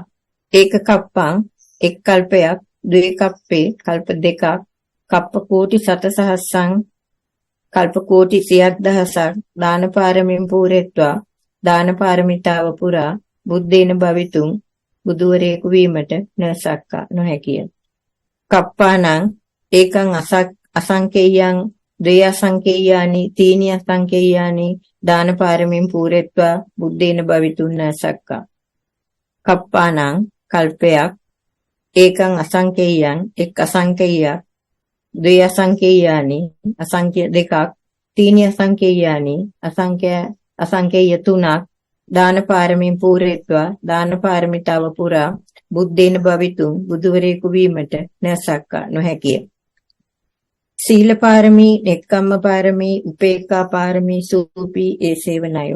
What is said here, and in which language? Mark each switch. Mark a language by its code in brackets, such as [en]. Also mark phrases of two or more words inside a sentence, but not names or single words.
[pi] ඒක කප්පං [si] එක් කල්පයක් [pi] ද්වේ කප්පේ [si] කල්ප දෙකක් [pi] කප්ප කෝටි සතසහස්සං [si] කල්ප කෝටි 100,000ක් [pi] දාන පාරමීන් පූරෙත්වා [si] දාන පාරමිතාව පුරා [pi] බුද්ධේන භවිතුම් [si] බුදුවරයෙකු වීමට නොසක්කා නොහැකිය. [pi] කප්පානං ඒකං අසංකේයං ද්වේ අසංකේයානි තීනි අසංකේයානි දාන පාරමීන් පූරෙත්වා බුද්ධේන භවිතුම් නොසක්කා. [si] කප්පානං කල්පයක් [pi] ඒකං අසංකේයං [si] එක් අසංකේයයක් [pi] ද්වේ අසංකේයානි [si] අසංකේය දෙකක් [pi] තීනි අසංකේයානි [si] අසංකේය තුනක් [pi] දාන පාරමීන් පූරෙත්වා [si] දාන පාරමිතාව පුරා [pi] බුද්ධේන භවිතුම් [si] බුදුවරයෙකු වීමට නොසක්කා නොහැකිය. [pi] සීල පාරමී නෙක්ඛම්ම පාරමී උපේක්ඛා පාරමී සූපි ඒසේව නයෝ.